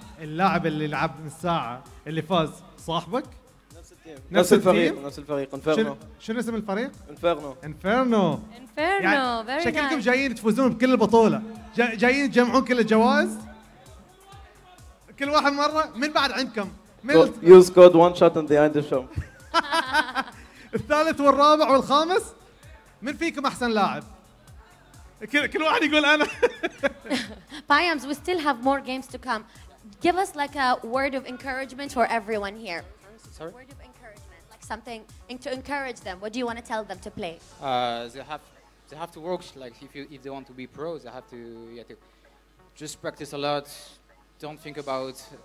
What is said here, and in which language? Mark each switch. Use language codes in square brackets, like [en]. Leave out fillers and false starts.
[ar] اللاعب اللي لعب من ساعة اللي فاز صاحبك؟ نفس التيم. نفس الفريق. نفس الفريق. انفيرنو. شنو اسم الفريق؟ انفيرنو. انفيرنو. [en] Inferno. Very [ar] شكلكم [en] nice. [ar] جايين تفوزون بكل البطولة. جايين تجمعون كل الجوائز. كل واحد مرة. من بعد عندكم؟ [en] You scored 1 shot in the end of show. [ar] الثالث والرابع والخامس. من فيكم أحسن لاعب؟ كل واحد يقول أنا. [en] Payams, we still have more games to come. Give us like a word of encouragement for everyone here. Sorry? Word of encouragement, like something to encourage them. What do you want to tell them to play? They have to work. Like if they want to be pros, they have to just practice a lot. Don't think about.